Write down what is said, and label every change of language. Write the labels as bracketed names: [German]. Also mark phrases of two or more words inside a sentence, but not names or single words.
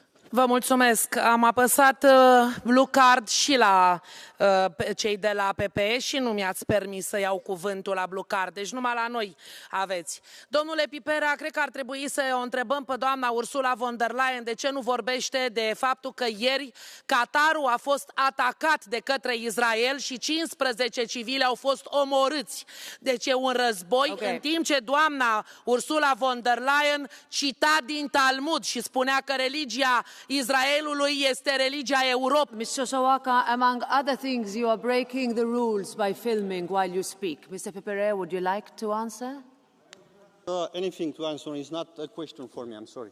[Romanian] Vă mulțumesc. Am apăsat [English] blue card [Romanian] și la cei de la PPE și nu mi-ați permis să iau cuvântul la [English] blue card, [Romanian] deci numai la noi aveți. Domnule Pipera, cred că ar trebui să o întrebăm pe doamna Ursula von der Leyen de ce nu vorbește de faptul că ieri Qatarul a fost atacat de către Israel și 15 civili au fost omorâți. Deci e un război, în timp ce doamna Ursula von der Leyen cita din Talmud și spunea că religia Israelului este religia Europei. [English] Mr. Sawaka, among other things, you are breaking the rules by filming while you speak. Mr. Pepere, would you like to answer? Anything to answer is not a question for me, I'm sorry.